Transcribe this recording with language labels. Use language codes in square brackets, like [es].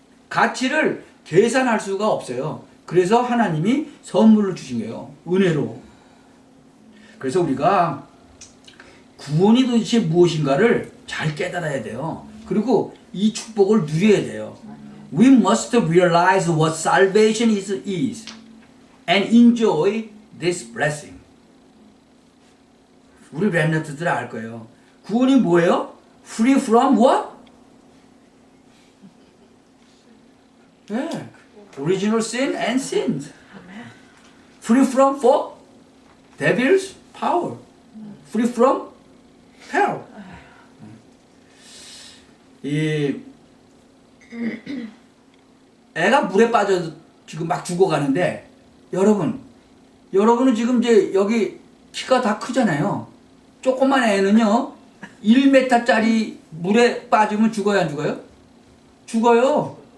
[ko] 가치를 계산할 수가 없어요. 그래서 하나님이 선물을 주신 거예요. 은혜로. 그래서 우리가 구원이 도대체 무엇인가를 잘 깨달아야 돼요. 그리고 이 축복을 누려야 돼요. [en] We must realize what salvation is and enjoy this blessing. [ko] 우리 렘넌트들 알 거예요. 구원이 뭐예요? [en] Free from what? 네. Original sin and sins. Free from for devil's power. Free from hell. [ko] 이 애가 물에 빠져 지금 막 죽어가는데 여러분은 지금 이제 여기 키가 다 크잖아요. 조그만 애는요 1m짜리 물에 빠지면 죽어요 안 죽어요? 죽어요.